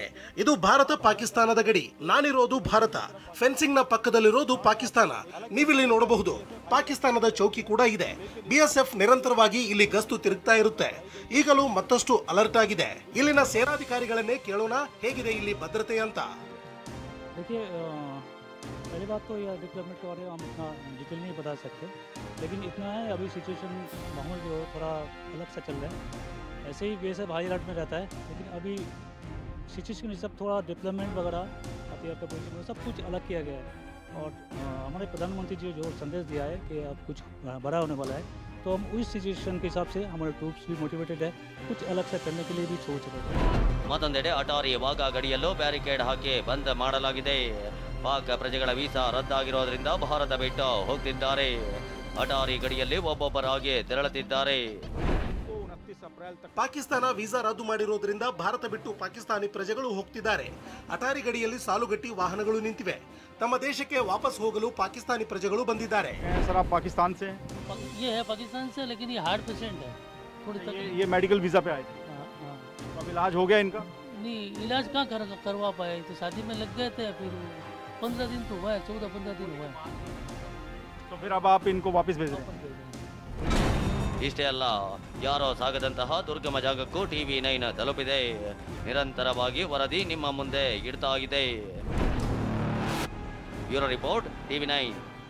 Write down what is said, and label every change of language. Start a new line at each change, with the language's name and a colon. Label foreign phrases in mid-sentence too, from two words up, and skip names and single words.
Kannada: ಇದು ಭಾರತ ಪಾಕಿಸ್ತಾನದ ಗಡಿ. ನಾನಿರೋದು ಭಾರತ, ಫೆನ್ಸಿಂಗ್ ನ ಪಕ್ಕದಲ್ಲಿರೋದು ಪಾಕಿಸ್ತಾನ. ನೀವಿಲ್ಲಿ ನೋಡಬಹುದು ಪಾಕಿಸ್ತಾನದ ಚೌಕಿ ಕೂಡ ಇದೆ. BSF ನಿರಂತರವಾಗಿ ಇಲ್ಲಿ ಗಸ್ತು ತಿರುಗ್ತಾ ಇರುತ್ತೆ. ಈಗಲೂ ಮತ್ತಷ್ಟು ಅಲರ್ಟ್ ಆಗಿದೆ. ಇಲ್ಲಿನ ಸೇನಾಧಿಕಾರಿಗಳನ್ನೇ ಕೇಳೋಣ ಹೇಗಿದೆ ಇಲ್ಲಿ ಭದ್ರತೆ ಅಂತ.
Hindi: पहली बात तो यह डेवलपमेंट के बारे में हम इतना डिटेल नहीं बता सकते, लेकिन इतना है अभी सिचुएशन माहौल जो थोड़ा अलग सा चल रहा है. ऐसे ही BSF हाई अलर्ट में रहता है, लेकिन अभी सिचुएशन सब थोड़ा डेवलपमेंट वगैरह हथियार का पोजिशन सब कुछ अलग किया गया है. और हमारे प्रधानमंत्री जी जो संदेश दिया है कि अब कुछ बड़ा होने वाला है, तो हम उस सिचुएशन के हिसाब से हमारे ट्रूप्स भी मोटिवेटेड है, कुछ अलग से करने के लिए भी सोच रहे हैं.
Kannada: ಮತ್ತೊಂದೆಡೆ ಅಟಾರಿ ವಾಘಾ ಗಡಿಯಲ್ಲೂ ಬ್ಯಾರಿಕೇಡ್ ಹಾಕಿ ಬಂದ್ ಮಾಡಲಾಗಿದೆ. ಪಾಕ್ ಪ್ರಜೆಗಳ ವೀಸಾ ರದ್ದಾಗಿರೋದ್ರಿಂದ ಭಾರತ ಬಿಟ್ಟು ಹೋಗ್ತಿದ್ದಾರೆ. ಅಟಾರಿ ಗಡಿಯಲ್ಲಿ ಒಬ್ಬೊಬ್ಬರಾಗಿ ತೆರಳುತ್ತಿದ್ದಾರೆ. ಪಾಕಿಸ್ತಾನ ವೀಸಾ ರದ್ದು ಮಾಡಿರೋದ್ರಿಂದ ಭಾರತ ಬಿಟ್ಟು ಪಾಕಿಸ್ತಾನಿ ಪ್ರಜೆಗಳು ಹೋಗ್ತಿದ್ದಾರೆ. ಅಟಾರಿ ಗಡಿಯಲ್ಲಿ ಸಾಲುಗಟ್ಟಿ ವಾಹನಗಳು ನಿಂತಿವೆ. ತಮ್ಮ ದೇಶಕ್ಕೆ ವಾಪಸ್ ಹೋಗಲು ಪಾಕಿಸ್ತಾನಿ ಪ್ರಜೆಗಳು ಬಂದಿದ್ದಾರೆ.
Hindi: पाकिस्तान से ये है पाकिस्तान से, लेकिन ये हार्ट पेशेंट है. थोड़ी ये मेडिकल वीजा पे आए थे. अब इलाज हो गया इनका? नहीं, इलाज कहाँ करवा पाए, तो शादी में लग गए थे. फिर 15 दिन तो हुआ है, 14-15 दिन हुआ है. तो फिर अब आप इनको वापस भेज रहे हैं?
Kannada: ಇಷ್ಟೇ ಅಲ್ಲ, ಯಾರೋ ಸಾಗದಂತಹ ದುರ್ಗಮ ಜಾಗಕ್ಕೂ TV9 ತಲುಪಿದೆ. ನಿರಂತರವಾಗಿ ವರದಿ ನಿಮ್ಮ ಮುಂದೆ ಇಡ್ತಾ ಇದೆ. ಬ್ಯೂರೋ ರಿಪೋರ್ಟ್ TV9.